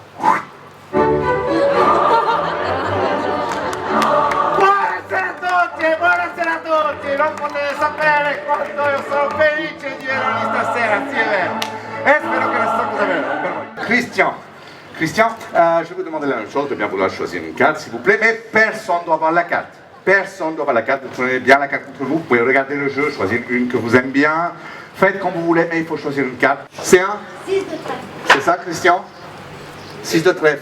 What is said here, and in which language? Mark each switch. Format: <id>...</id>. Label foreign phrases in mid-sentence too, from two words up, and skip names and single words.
<it>Buonasera a tutti! Non potete sapere quanto io sono felice di venire stasera, sì è vero. E spero che resta cosa bella per voi.</it> <fr>Christian, je vous demande la même chose, de bien vouloir choisir une carte, s'il vous plaît, mais personne ne doit avoir la carte. Personne ne doit avoir la carte, vous prenez bien la carte contre vous, vous pouvez regarder le jeu, choisir une que vous aimez bien. Faites comme vous voulez, mais il faut choisir une carte. C'est un? 6 de 13. C'est ça, Christian? 6 de trèfle.</fr>